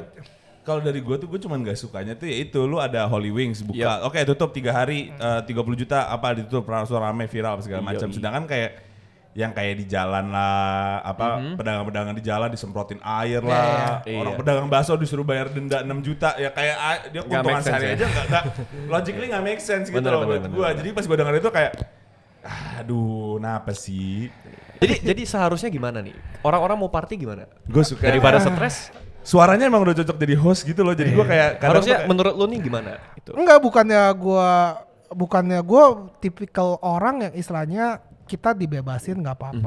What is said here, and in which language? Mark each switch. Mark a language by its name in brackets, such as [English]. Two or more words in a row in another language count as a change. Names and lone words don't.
[Indonesian] Kalau dari gue tuh gue cuman gak sukanya tuh ya itu lu ada Holy Wings buka. Yep. Oke, tutup 3 hari 30 juta apa ditutup langsung rame viral segala macam. Yoi. Sedangkan kayak yang kayak di jalan lah, pedagang-pedagang di jalan disemprotin air lah, Iya. orang pedagang bakso disuruh bayar denda 6 juta, ya kayak dia Nggak keuntungan [English] make sense [Indonesian] sehari ya. aja nggak logically nggak [English] make sense [Indonesian] gitu Bener, loh bener, buat bener, gue. bener. Jadi pas gue denger itu kayak, aduh, kenapa sih? Jadi seharusnya gimana nih? Orang-orang mau party gimana? Gue suka Daripada stres, suaranya emang udah cocok jadi host gitu loh, jadi gue kayak kadang harusnya tuh kayak- menurut lu nih gimana? Itu. enggak bukannya gua tipikal orang yang istilahnya kita dibebasin nggak apa-apa.